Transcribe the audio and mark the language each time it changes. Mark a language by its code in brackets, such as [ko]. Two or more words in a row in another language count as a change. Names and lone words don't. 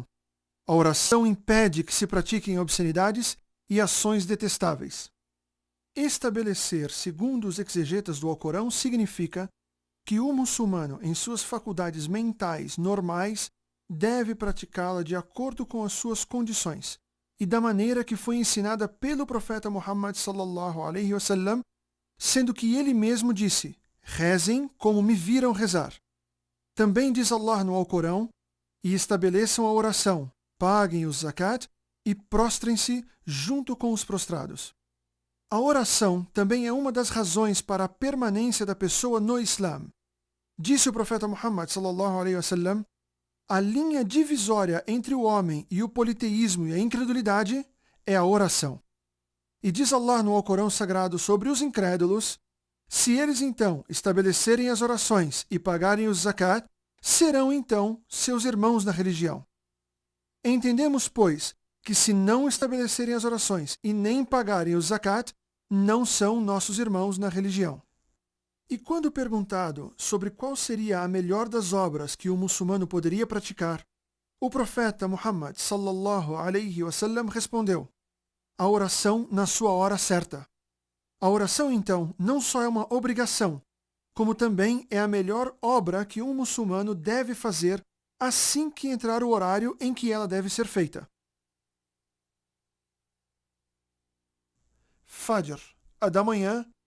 [pt] A oração impede que se pratiquem obscenidades e ações detestáveis. Estabelecer, segundo os exegetas do Alcorão, significa que o muçulmano, em suas faculdades mentais normais, deve praticá-la de acordo com as suas condições e da maneira que foi ensinada pelo profeta Muhammad [ar] صلى الله عليه وسلم, [pt] sendo que ele mesmo disse: rezem como me viram rezar. Também diz Allah no Alcorão: e estabeleçam a oração, paguem o zakat e prostrem-se junto com os prostrados. A oração também é uma das razões para a permanência da pessoa no Islã. Disse o profeta Muhammad [ar] صلى الله عليه وسلم: [pt] a linha divisória entre o homem e o politeísmo e a incredulidade é a oração. E diz Allah no Alcorão Sagrado sobre os incrédulos: se eles então estabelecerem as orações e pagarem o zakat, serão então seus irmãos na religião. Entendemos, pois, que se não estabelecerem as orações e nem pagarem o zakat, não são nossos irmãos na religião. E quando perguntado sobre qual seria a melhor das obras que o muçulmano poderia praticar, o profeta Muhammad [ar] صلى الله عليه وسلم [pt] respondeu: a oração na sua hora certa. A oração, então, não só é uma obrigação, como também é a melhor obra que um muçulmano deve fazer assim que entrar o horário em que ela deve ser feita. Fajr, a da manhã.